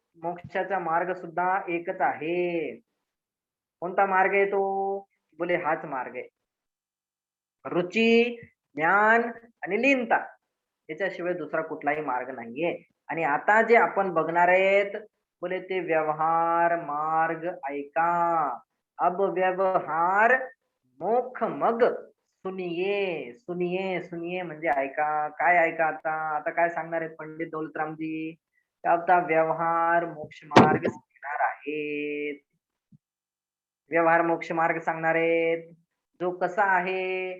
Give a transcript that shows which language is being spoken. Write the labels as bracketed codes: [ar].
[mr] मोक्षाचा मार्ग सुद्धा एकच आहे. कोणता मार्ग आहे तो? बोले हाच मार्ग आहे. रुची, ज्ञान आणि लीनता याच्याशिवाय दुसरा कुठलाही मार्ग नाहीये. आणि आता जे आपण बघणार आहेत बोले ते व्यवहार मार्ग ऐका. [hi] अब व्यवहार मोक्ष मग सुनिये. [mr] सुनिये सुनिये म्हणजे ऐका. काय ऐका? आता काय सांगणार आहेत पंडित दौलतरामजी? आता व्यवहार मोक्ष मार्ग सांगणार आहेत. व्यवहार मोक्ष मार्ग सांगणार आहेत. जो कसा आहे?